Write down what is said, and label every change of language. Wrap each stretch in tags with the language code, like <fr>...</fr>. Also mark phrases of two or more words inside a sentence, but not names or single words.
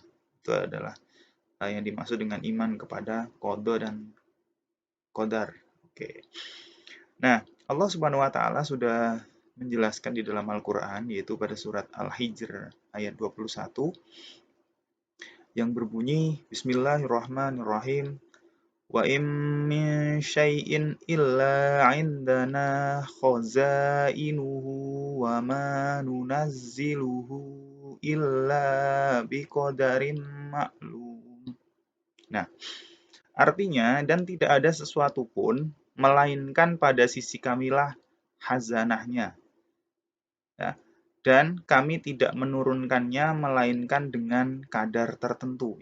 <id>Itu adalah yang dimaksud dengan iman kepada qada dan qadar. Oke. Nah, Allah</id> <ar>سبحانه وتعالى</ar> <id>sudah menjelaskan di dalam Al-Qur'an yaitu pada surat Al-Hijr ayat 21 yang berbunyi</id> <ar>بسم الله الرحمن الرحيم وإن من شيء إلا عندنا خزائنه وما ننزله إلا بقدر معلوم.</ar> <id>Nah, artinya dan tidak ada sesuatu pun melainkan pada sisi kamilah hazanahnya. Ya, dan kami tidak menurunkannya melainkan dengan kadar tertentu.</id>